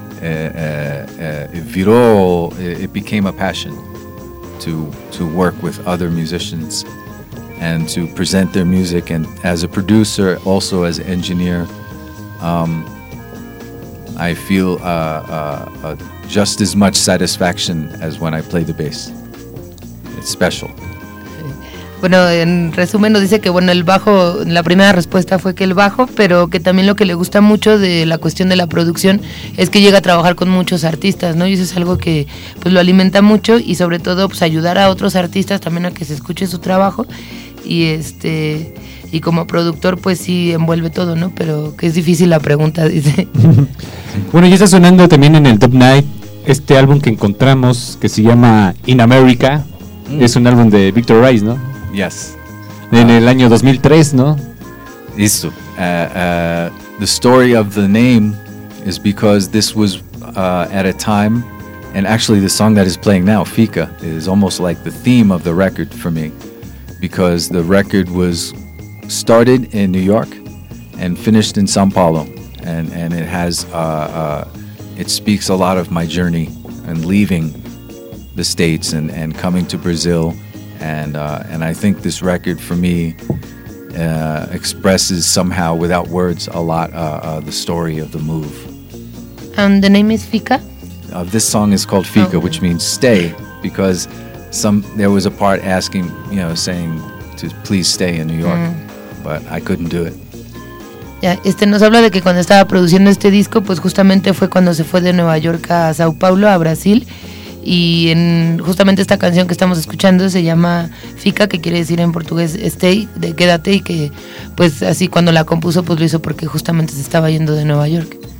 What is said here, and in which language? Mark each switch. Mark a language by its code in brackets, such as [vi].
[en] It [pt] virou, [en] it became a passion to work with other musicians and to present their music, and as a producer, also as an engineer, I feel just as much satisfaction as when I play the bass. It's special. [es] Bueno, en resumen nos dice que bueno, el bajo, la primera respuesta fue que el bajo, pero que también lo que le gusta mucho de la cuestión de la producción es que llega a trabajar con muchos artistas, ¿no? Y eso es algo que pues lo alimenta mucho, y sobre todo pues ayudar a otros artistas también a que se escuche su trabajo, y y como productor pues sí envuelve todo, ¿no? Pero que es difícil la pregunta, dice. Bueno, ya está sonando también en el Top Night este álbum que encontramos, que se llama In America, es un álbum de Victor Rice, ¿no? [en] Yes. [es] En el año 2003, ¿no? Listo. [en] The story of the name is because this was at a time, and actually the song that is playing now, Fika, is almost like the theme of the record for me, because the record was started in New York and finished in São Paulo, and it has it speaks a lot of my journey and leaving the States and coming to Brazil, and I think this record for me expresses somehow without words a lot the story of the move. And the name is Fika? This song is called Fika, which means stay, because there was a part asking, you know, saying to please stay in New York, but I couldn't do it. [es] Ya, nos habla de que cuando estaba produciendo este disco, pues justamente fue cuando se fue de Nueva York a Sao Paulo, a Brasil, y en justamente esta canción que estamos escuchando se llama Fica, que quiere decir en portugués stay, de quédate, y que pues así cuando la compuso, pues lo hizo porque justamente se estaba yendo de Nueva York.